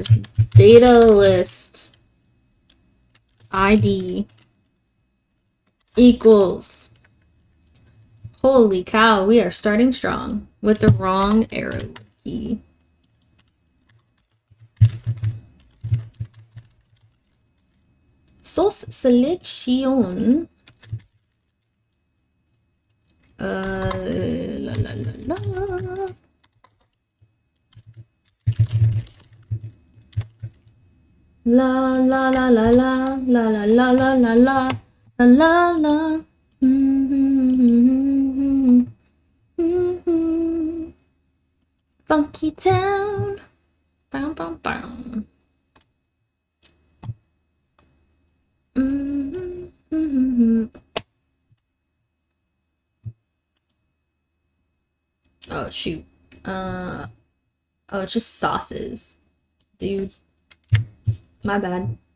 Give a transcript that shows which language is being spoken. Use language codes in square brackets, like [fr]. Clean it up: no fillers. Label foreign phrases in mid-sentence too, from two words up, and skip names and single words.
[en] Data list ID equals. Holy cow, we are starting strong with the wrong arrow key. Sauce selection. La la la la. La la la la la la la la la la la la la. Funky town. Bam bam bam. Oh shoot. Oh, it's just sauces. Dude. My bad.